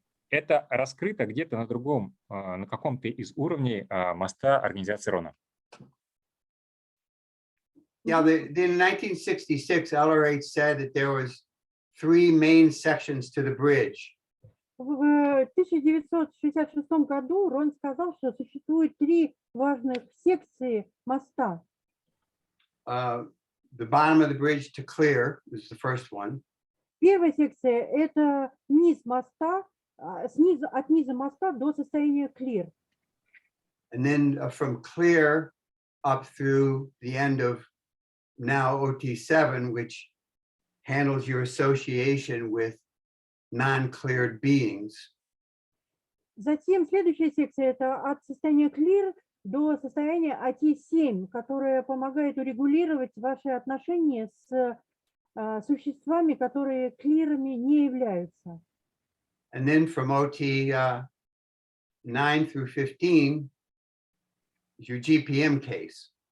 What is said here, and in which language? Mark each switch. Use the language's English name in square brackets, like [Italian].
[Russian] Это раскрыто где-то на другом, на каком-то из уровней моста организации Рона. [English] Yeah, in 1966, LRH said that there was 3 main sections to the bridge. [Russian] В 1966 году Рон сказал, что существует 3 важных секции моста. [English] The bottom of the bridge to clear is the first one. [Russian] Первая секция – это низ моста, от низа моста до состояния clear. [English] And then from clear up through the end of now OT7, which handles your association with non-cleared beings. [Russian] Затем следующая секция – это от состояния clear до состояния OT7, которое помогает урегулировать ваши отношения с существами, которые клирами не являются. [English] And then from OT 9 through 15 is your GPM case.